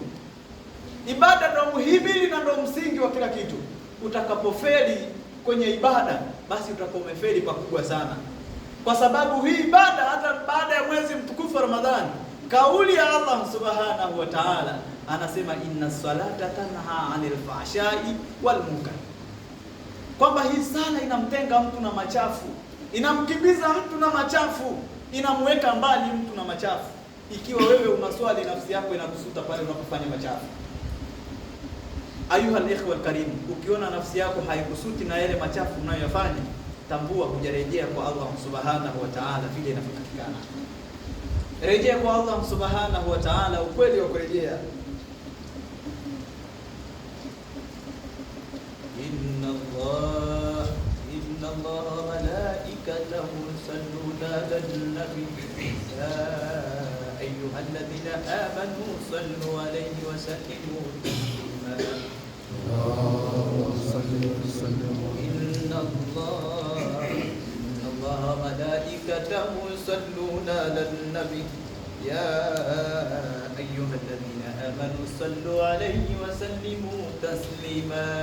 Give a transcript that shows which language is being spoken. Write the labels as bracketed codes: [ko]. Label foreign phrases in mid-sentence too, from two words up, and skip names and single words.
[sw] Ibada ndio muhimili na ndio msingi wa kila kitu. Utakapofeli kwenye ibada, basi utakuwa umefeli pakubwa sana, kwa sababu hii ibada hata baada ya mwezi mtukufu wa Ramadhani, kauli ya Allah [ar] سبحانه وتعالى [sw] anasema [ar] إن الصلاة تنهى عن الفحشاء والمنكر, [sw] kwamba hii sala inamtenga mtu na machafu, inamkimbiza mtu na machafu, inamweka mbali mtu na machafu. Ikiwa wewe unaswali, nafsi yako inakusuta pale unapofanya machafu. [ar] أيها الإخوة الكرام, [sw] ukiona nafsi yako haikusuti na yale machafu unayoyafanya, tambua hujarejea kwa Allah [ar] سبحانه وتعالى [sw] vile inavyotakikana. Rejea kwa Allah [ar] سبحانه وتعالى [sw] ukweli wa kurejea. [ar] إن الله وملائكته يصلون على النبي يا أيها الذين آمنوا صلوا عليه وسلموا تسليما. إن الله وملائكته يصلون على النبي يا أيها الذين آمنوا صلوا عليه وسلموا تسليما.